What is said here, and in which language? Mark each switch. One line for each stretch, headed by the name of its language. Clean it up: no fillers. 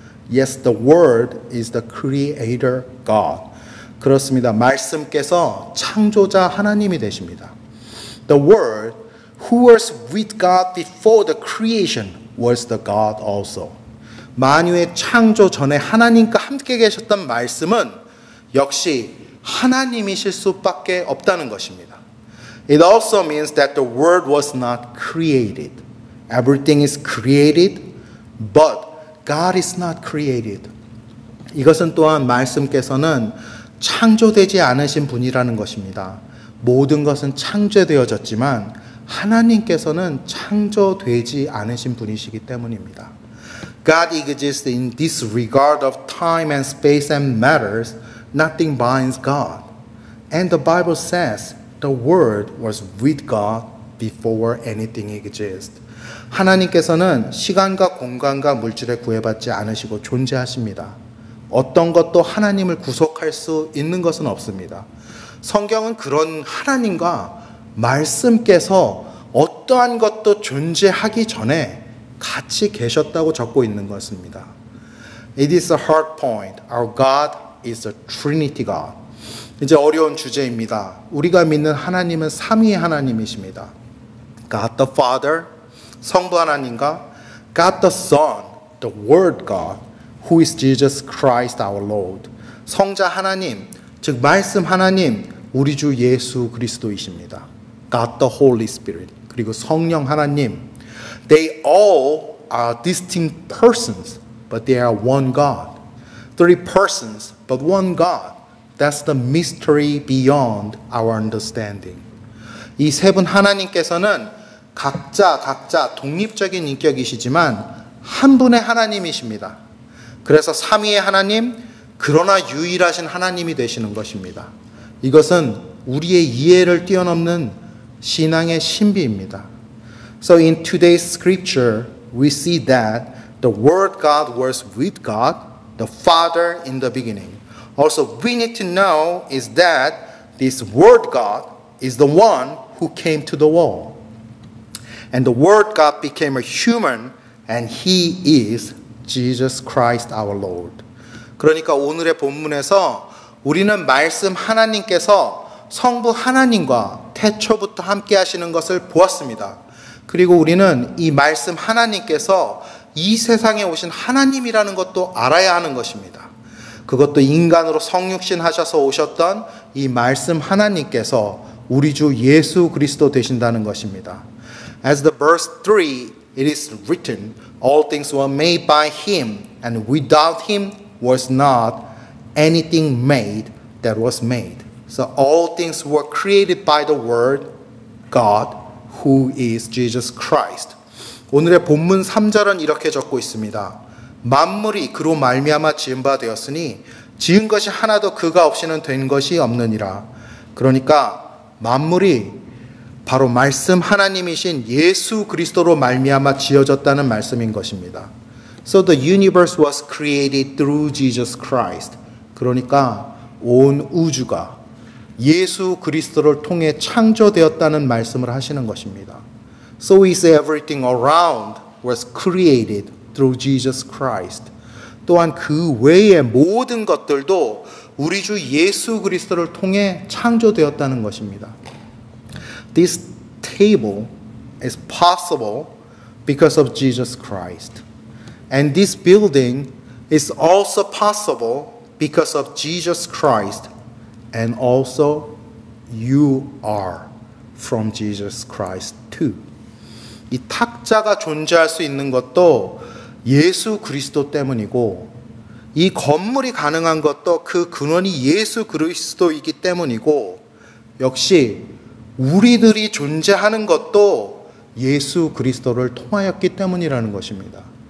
English: Yes, the Word is the creator God.
Korean: 그렇습니다. 말씀께서 창조자 하나님이 되십니다.
English: The Word, who was with God before the creation, was the God also.
Korean: 만유의 창조 전에 하나님과 함께 계셨던 말씀은 역시 하나님이실 수밖에 없다는 것입니다.
English: It also means that the Word was not created. Everything is created, but God is not created.
Korean: 이것은 또한 말씀께서는 창조되지 않으신 분이라는 것입니다. 모든 것은 창조되어졌지만 하나님께서는 창조되지 않으신 분이시기 때문입니다.
English: God exists in this regard of time and space and matters. Nothing binds God. And the Bible says the Word was with God before anything exists.
Korean: 하나님께서는 시간과 공간과 물질에 구애받지 않으시고 존재하십니다. 어떤 것도 하나님을 구속할 수 있는 것은 없습니다. 성경은 그런 하나님과 말씀께서 어떠한 것도 존재하기 전에 같이 계셨다고 적고 있는 것입니다.
English: It is a hard point. Our God is a Trinity God.
Korean: 이제 어려운 주제입니다. 우리가 믿는 하나님은 삼위의 하나님이십니다.
English: God the Father, 성부 하나님과 God the Son, the Word God, who is Jesus Christ our Lord.
Korean: 성자 하나님, 즉 말씀 하나님, 우리 주 예수 그리스도이십니다.
English: God the Holy Spirit, 그리고 성령 하나님. They all are distinct persons, but they are one God. Three persons, but one God. That's the mystery beyond our understanding.
Korean: 이 세 분 하나님께서는 각자 독립적인 인격이시지만 한 분의 하나님이십니다. 그래서 삼위의 하나님, 그러나 유일하신 하나님이 되시는 것입니다. 이것은 우리의 이해를 뛰어넘는 신앙의 신비입니다.
English: So in today's scripture, we see that the Word God was with God, the Father in the beginning. Also, we need to know is that this Word God is the one who came to the world. And the Word God became a human, and He is Jesus Christ our Lord.
Korean: 그러니까 오늘의 본문에서 우리는 말씀 하나님께서 성부 하나님과 태초부터 함께 하시는 것을 보았습니다. 그리고 우리는 이 말씀 하나님께서 이 세상에 오신 하나님이라는 것도 알아야 하는 것입니다. 그것도 인간으로 성육신 하셔서 오셨던 이 말씀 하나님께서 우리 주 예수 그리스도 되신다는 것입니다.
English: As the verse 3, it is written, all things were made by Him, and without Him was not anything made that was made. So all things were created by the Word, God, who is Jesus Christ.
Korean: 오늘의 본문 3절은 이렇게 적고 있습니다. 만물이 그로 말미암아 지은 바 되었으니 지은 것이 하나도 그가 없이는 된 것이 없느니라. 그러니까 만물이 바로 말씀 하나님이신 예수 그리스도로 말미암아 지어졌다는 말씀인 것입니다.
English: So the universe was created through Jesus Christ.
Korean: 그러니까 온 우주가 예수 그리스도를 통해 창조되었다는 말씀을 하시는 것입니다.
English: So is everything around was created through Jesus Christ.
Korean: 또한 그 외의 모든 것들도 우리 주 예수 그리스도를 통해 창조되었다는 것입니다.
English: This table is possible because of Jesus Christ. And this building is also possible because of Jesus Christ. And also you are from Jesus Christ too.
Korean: 이 탁자가 존재할 수 있는 것도 예수 그리스도 때문이고 이 건물이 가능한 것도 그 근원이 예수 그리스도이기 때문이고 역시 우리들이 존재하는 것도 예수 그리스도를 통하였기 때문이라는 것입니다.